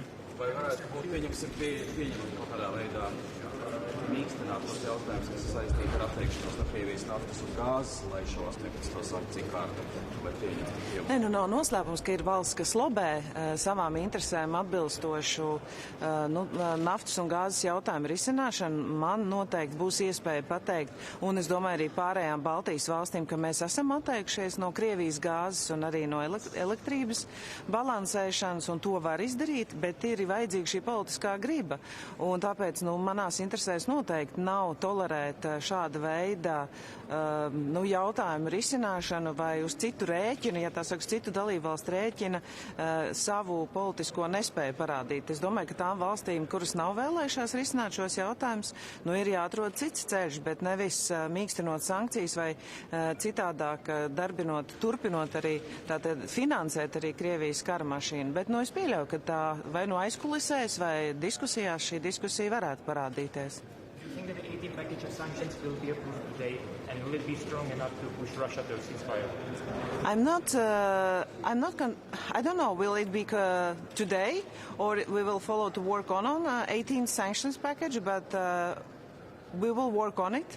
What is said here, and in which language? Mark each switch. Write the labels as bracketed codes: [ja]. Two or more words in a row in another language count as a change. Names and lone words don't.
[lv] Vai varētu būt pieņemami kaut kādā veidā mīkstināt tos jautājumus, kas ir saistīti ar atteikšanos no Krievijas naftas un gāzes, lai šo 18. sankciju kārtu vai pieņemtu? Nē, nav noslēpums, ka ir valsts, kas lobē savām interesēm atbilstošu naftas un gāzes jautājumu risināšanu. Man noteikti būs iespēja pateikt, un es domāju arī pārējām Baltijas valstīm, ka mēs esam atteikšies no Krievijas gāzes un arī no elektrības balansēšanas, un to var izdarīt, bet ir vajadzīga šī politiskā griba. Un tāpēc manās interesēs noteikti nav tolerēt šāda veida jautājumu risināšanu vai uz citu rēķinu, ja tā saka, citu dalībvalstu rēķina savu politisko nespēju parādīt. Es domāju, ka tām valstīm, kuras nav vēlējušās risināt šos jautājumus, ir jāatrod cits ceļš, bet nevis mīkstinot sankcijas vai citādāk turpinot arī tātad finansēt arī Krievijas kara mašīnu. Bet es pieļauju, ka tā vai aizkulisēs vai diskusijās šī diskusija varētu parādīties. [en] Do you think that the 18th package of sanctions will be approved today, and will it be strong enough to push Russia to a ceasefire? I don't know. Will it be today, or we will follow to work on 18th sanctions package? But we will work on it.